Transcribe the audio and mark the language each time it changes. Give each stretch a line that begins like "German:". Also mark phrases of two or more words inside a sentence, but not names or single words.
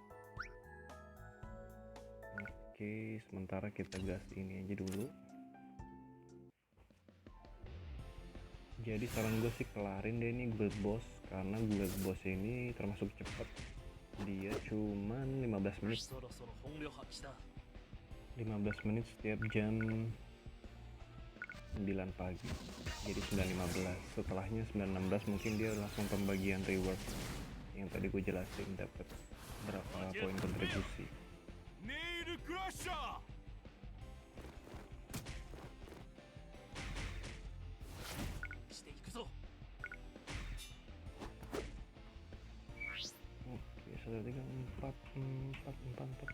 Indonesian: Oke, sementara kita gas ini aja dulu. Jadi saran gue sih kelarin deh ini Guild Boss, karena Guild Boss ini termasuk cepet. Dia cuman 15 menit.
Japanese: そろそろ本領発揮だ。
Indonesian: 15 menit setiap jam 9 pagi. Jadi 9.15. Setelahnya 9.16 mungkin dia langsung pembagian reward yang tadi gue jelasin, dapat berapa poin kontribusi.
Japanese: ネイルクラッシャー。 していくぞ。
Indonesian: Oke, 1, 2, 3, 4, 4, 4, 4.